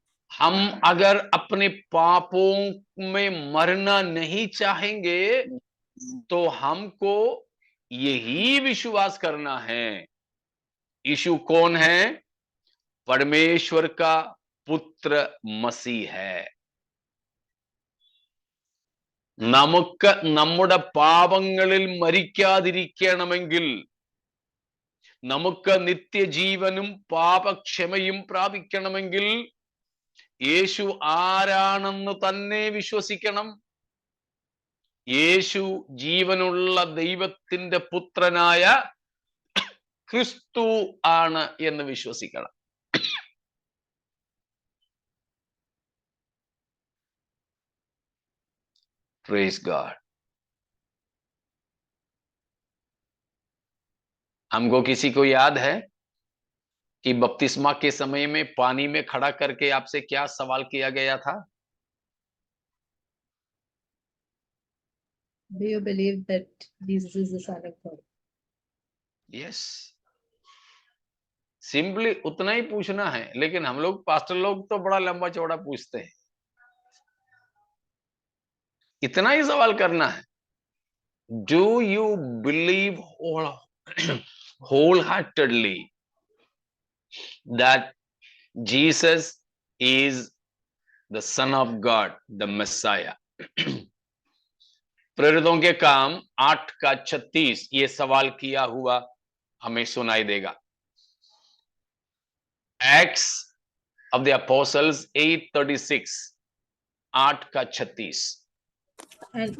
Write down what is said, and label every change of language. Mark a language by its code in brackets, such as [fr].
[hi] हम अगर अपने पापों में मरना नहीं चाहेंगे तो हमको यही विश्वास करना है। यीशु कौन है? परमेश्वर का पुत्र मसीह है। നമുക്ക് നമ്മുടെ പാപങ്ങളിൽ മരിക്കാതിരിക്കണമെങ്കിൽ, നമുക്ക് നിത്യജീവനും പാപക്ഷമയും പ്രാപിക്കണമെങ്കിൽ യേശു ആരാണെന്ന് തന്നെ വിശ്വസിക്കണം. യേശു ജീവനുള്ള ദൈവത്തിന്റെ പുത്രനായ ക്രിസ്തു ആണ് എന്ന് വിശ്വസിക്കണം. [en] Praise God. [hi] हमको किसी को याद है कि बपतिस्मा के समय में पानी में खड़ा करके आपसे क्या सवाल किया गया था? [en] Do you believe that Jesus is the Son of God? [hi] Yes, simply उतना ही पूछना है, लेकिन हम लोग पास्टर लोग तो बड़ा लंबा चौड़ा पूछते हैं। इतना ही सवाल करना है, [en] Do you believe wholeheartedly that Jesus is the Son of God, the Messiah? [hi] प्रेरितों के काम 8:36 ये सवाल किया हुआ हमें सुनाई देगा। [en] Acts of the Apostles 8:36, 8:36। And